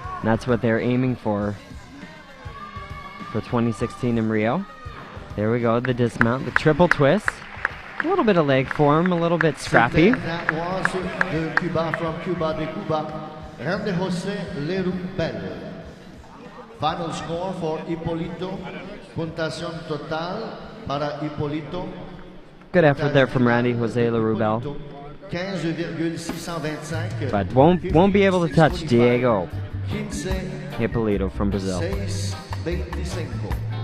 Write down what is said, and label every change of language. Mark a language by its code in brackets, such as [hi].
[en] And that's what they're aiming for 2016 in Rio. There we go, the dismount, the triple twist. A little bit of leg form, a little bit scrappy. That was the Cuba from Cuba de Cuba, Randy Jose Lerubel. Final score for Hipólito. [es] Puntuación total para Hipólito. [en] Good effort there from Randy Jose Lerubel. 15,625. But won't be able to touch Diego Hipólito from Brazil. 6.25.